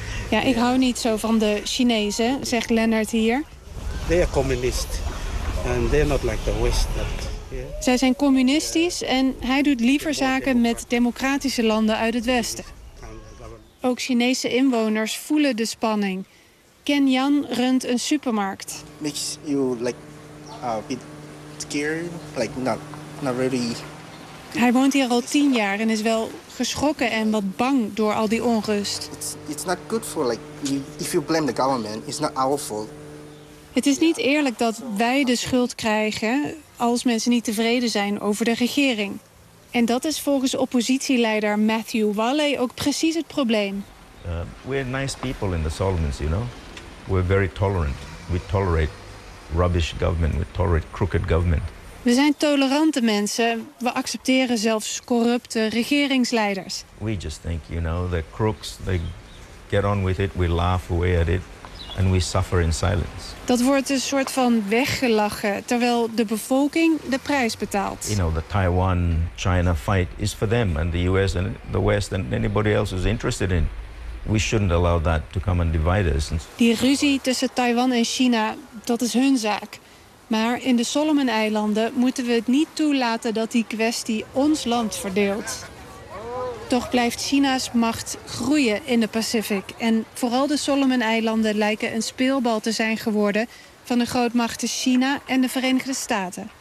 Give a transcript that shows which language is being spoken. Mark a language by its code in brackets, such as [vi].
[nl] Ja, ik hou niet zo van de Chinezen, zegt Leonard hier. [en] They are communist and they're not like the West. [nl] Zij zijn communistisch en hij doet liever zaken met democratische landen uit het Westen. Ook Chinese inwoners voelen de spanning. Ken Yan runt een supermarkt. [en] Makes you like a bit scared, like not really. [nl] Hij woont hier al 10 jaar en is wel geschrokken en wat bang door al die onrust. [en] It's not good for like if you blame the government, it's not our fault. [nl] Het is niet eerlijk dat wij de schuld krijgen als mensen niet tevreden zijn over de regering. En dat is volgens oppositieleider Matthew Walle ook precies het probleem. [en] We're nice people in the Solomons, you know. We're very tolerant. We tolerate rubbish government, we tolerate crooked government. [nl] We zijn tolerante mensen. We accepteren zelfs corrupte regeringsleiders. [en] We just think, you know, they're crooks, they get on with it, we laugh away at it. And we suffer in silence. [nl] Dat wordt een soort van weggelachen, terwijl de bevolking de prijs betaalt. [en] You know, the Taiwan-China fight is for them and the US and the West and anybody else who's interested in. We shouldn't allow that to come and divide us. [nl] Die ruzie tussen Taiwan en China, dat is hun zaak. Maar in de Solomon-eilanden moeten we het niet toelaten dat die kwestie ons land verdeelt. Toch blijft China's macht groeien in de Pacific. En vooral de Solomon-eilanden lijken een speelbal te zijn geworden van de grootmachten China en de Verenigde Staten.